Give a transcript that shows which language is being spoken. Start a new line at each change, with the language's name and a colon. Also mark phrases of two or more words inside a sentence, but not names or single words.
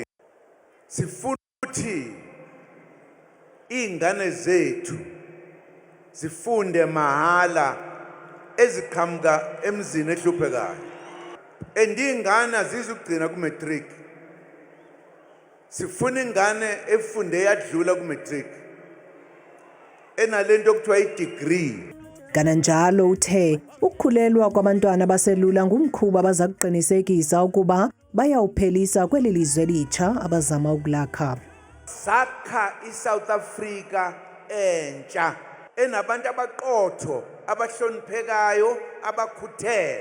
Zulu: Sifuna ukuthi iy'ngane zethu zifunde mahala eziqhamuka emzini ehluphekayo. Iy'ngane azizukugcina ku-matric. Sifuna ingane efunde yadlula ku-matric enalento okuthiwa i-degree.
Xhosa: Kananjalo uthe ukukhulelwa kwabantwana abaselula ngumkhuba abaza kuqinisekisa ukuba bayawuphelisa kweli lizwe elitsha abazama ukulakha.
Zulu: Sakha iSouth Africa entsha enabantu abaqotho abahloniphekayo abakhuthele.